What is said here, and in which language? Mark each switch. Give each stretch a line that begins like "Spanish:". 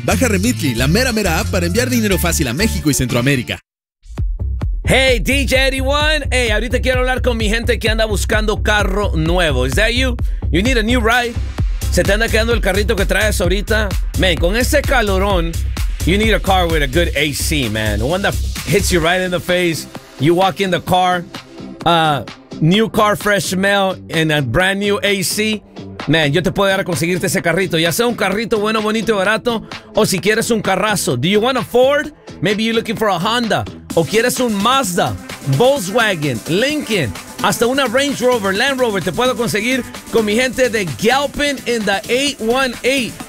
Spanish: Baja Remitly, la mera mera app para enviar dinero fácil a México y Centroamérica. Hey, DJ Eddie, hey, ahorita quiero hablar con mi gente que anda buscando carro nuevo.
English: Is that you? You need a new ride?
Spanish: ¿Se te anda quedando el carrito que traes ahorita?
English: Man,
Spanish: con ese calorón,
English: you need a car with a good AC, man. One that hits you right in the face. You walk in the car, new car, fresh smell, and a brand new AC.
Spanish: Man, yo te puedo dar a conseguirte ese carrito. Ya sea un carrito bueno, bonito y barato, o si quieres un carrazo.
English: Do you want a Ford? Maybe you're looking for a Honda.
Spanish: O quieres un Mazda, Volkswagen, Lincoln, hasta una Range Rover, Land Rover. Te puedo conseguir con mi gente de Galpin
English: in the 818.